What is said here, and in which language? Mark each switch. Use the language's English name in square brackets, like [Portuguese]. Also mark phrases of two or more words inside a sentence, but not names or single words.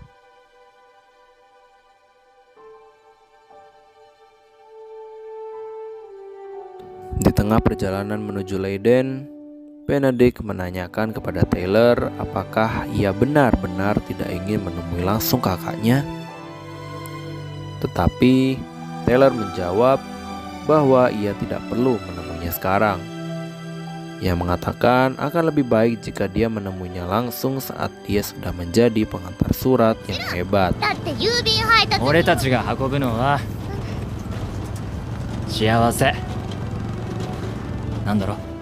[Indonesian] Di tengah perjalanan menuju Leiden, Benedict menanyakan kepada Taylor apakah ia benar-benar tidak ingin menemui langsung kakaknya. Tetapi Taylor menjawab bahwa ia tidak perlu menemuinya sekarang. Ia mengatakan akan lebih baik jika dia menemuinya langsung saat dia sudah menjadi pengantar surat yang hebat. [Japanese] だって郵便配達俺たちが運ぶのは幸せなんだろ。